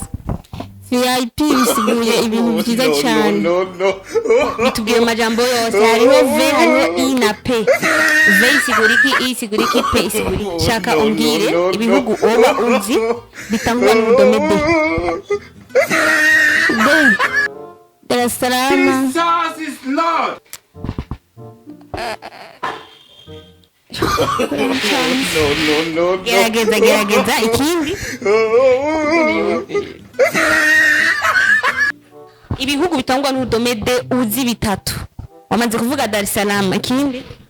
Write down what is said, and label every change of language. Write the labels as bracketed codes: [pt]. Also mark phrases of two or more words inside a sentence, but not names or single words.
[rn] VIP bisiguye ibintu byiza cyane. Bitubwira Mumajambo yose hariho V hariho I na P. V isigura iki, I isigura iki, P isigura iki. Shaka umbwire ibihugu oba uzi bitangwa n'urudome D. D. Dar es Salaam. [en] Jesus is Lord. No. [rn] Gerageza ikindi. Ibihugu bitangwa n'urudome D uzi bitatu. Wamaze kuvuga Dar es Salaam ikindi.